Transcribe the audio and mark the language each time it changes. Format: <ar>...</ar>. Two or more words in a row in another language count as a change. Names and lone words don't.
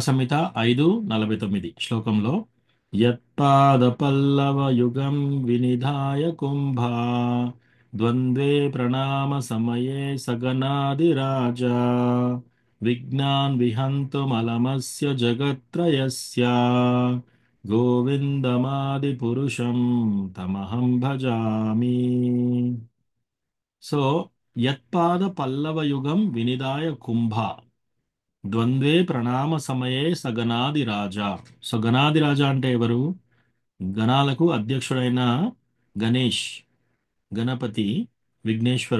<sa>సంహిత 5:49 శ్లోకంలో, యత్పాద పల్లవ యుగం వినిధాయ కుంభా ద్వంద్వే ప్రణామ సమయే సగనాదిరాజా విజ్ఞాన్ విహంతుమలమస్య జగత్రయస్య గోవిందమాది పురుషం తమహం భజామి. సో యత్పాద పల్లవ యుగం వినిదాయ కుంభ ద్వంద్వే ప్రణామ సమయే సగనాది రాజా.</sa> <te>సో గణాది రాజా అంటే ఎవరు? గణాలకు అధ్యక్షుడైన గణేష్, గణపతి, విఘ్నేశ్వరుడు.</te>